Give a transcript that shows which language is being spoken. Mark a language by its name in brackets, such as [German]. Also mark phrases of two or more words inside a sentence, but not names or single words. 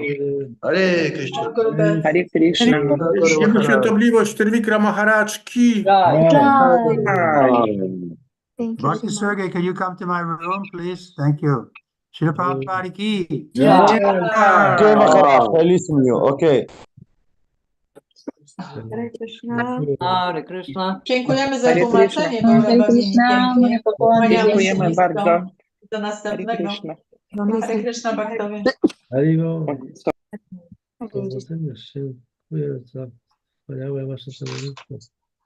[Polish] Hare Krishna. Hare Krishna. Jego świątobliwość Trivikrama Swami. [English] Bhakti Sergey, can you come to my room, please? Thank you. Srila Prabhupada ki. Okay, Maharaj, I listen to you. Okay. [Polish] Hare Krishna. Hare Krishna. Dziękujemy za Hare tłumaczenie, Krishna. było bardzo pięknie. Kłaniamy się Dziękujemy bardzo. do Hare następnego. Krishna. Hare Krishna, Bhaktowie. Powodzenia, dziękuję za wspaniałe wasze stanowisko.